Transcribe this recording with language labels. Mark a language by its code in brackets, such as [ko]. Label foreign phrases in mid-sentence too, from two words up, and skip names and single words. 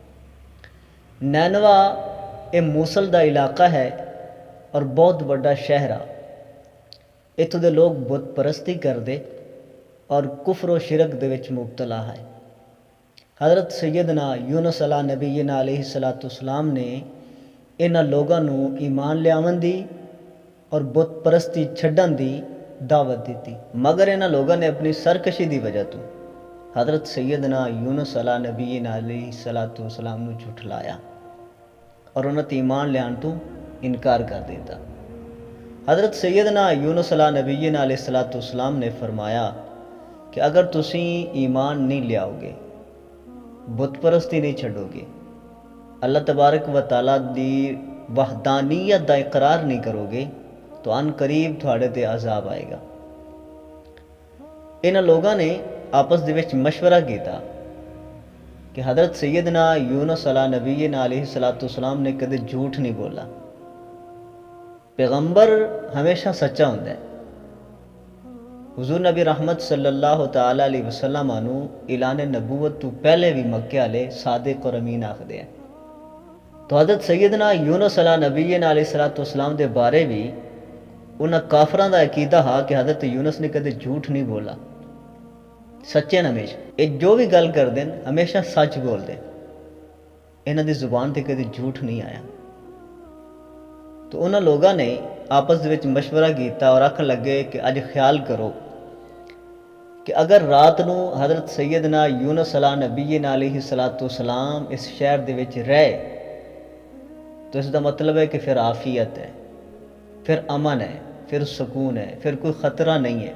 [pa] نینوا یہ موصل دا علاقہ ہے اور بہت بڑا شہر آ۔ اتھوں دے لوگ بت پرستی کردے اور کفر و شرک دے وچ مبتلا ہے۔ حضرت سیدنا یونس علیہ نبینا علیہ الصلوۃ والسلام نے انہاں لوگاں نو ایمان لیاون دی اور بت پرستی چھڈن دی دعوت دیتی، مگر انہاں لوگاں نے اپنی سرکشی دی وجہ تو حضرت سیدنا یونس علیہ نبینا علیہ الصلوۃ والسلام نو جھٹلایا اور انہاں تے ایمان لیان تو انکار کر دیتا۔ حضرت سیدنا یونس علیہ نبینا علیہ الصلوۃ والسلام نے فرمایا کہ اگر تسی ایمان نہیں لیاؤ گے، بت پرستی نہیں چھڈو گے، اللہ تبارک و تعالیٰ دی وحدانیت دا اقرار نہیں کرو گے تو ان قریب تھوڑے تے عذاب آئے گا۔ انہاں لوگاں نے آپس دے وچ مشورہ کیتا کہ حضرت سیدنا یونس علیہ نبینا علیہ الصلوۃ والسلام نے کدے جھوٹ نہیں بولا۔ پیغمبر ہمیشہ سچا ہوندا ہے۔ حضور نبی رحمت صلی اللہ تعالی علیہ وسلم نو اعلان نبوت تو پہلے بھی مکے والے صادق اور امین آکھدے ہیں۔ تو حضرت سیدنا یونس علیہ نبینا علیہ الصلوۃ والسلام دے بارے بھی انہاں کافراں دا عقیدہ ہا کہ حضرت یونس نے کدے جھوٹ نہیں بولا، سچے ہیں ہمیشہ، یہ جو بھی گل کر دیں ہمیشہ سچ بول دیں، انہاں دی زبان تے کدے جھوٹ نہیں آیا۔ تو انہاں لوگاں نے آپس دے وچ مشورہ کیتا اور آکھن لگے کہ اج خیال کرو کہ اگر رات نو حضرت سیدنا یونس علیہ نبینا علیہ الصلوۃ والسلام اس شہر دے وچ رہے تو اس دا مطلب ہے کہ پھر عافیت ہے، پھر امن ہے، پھر سکون ہے، پھر کوئی خطرہ نہیں ہے۔